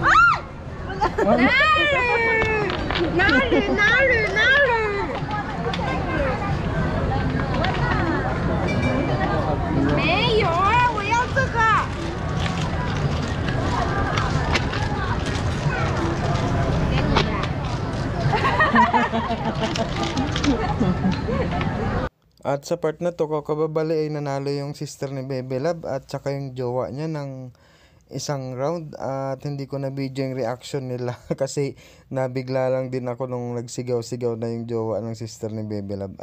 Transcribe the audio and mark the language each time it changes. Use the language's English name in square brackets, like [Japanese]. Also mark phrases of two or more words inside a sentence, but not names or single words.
[Chinese] 哪里？哪里？哪里？哪里？没有啊，我要这个。给你啦。 [Filipino] At sa part na to, kababali ay nanalo yung sister ni Bebe Love at saka yung jowa niya ng isang round, at hindi ko na video yung reaction nila kasi nabigla lang din ako nung nagsigaw-sigaw na yung jowa ng sister ni Bebe Love.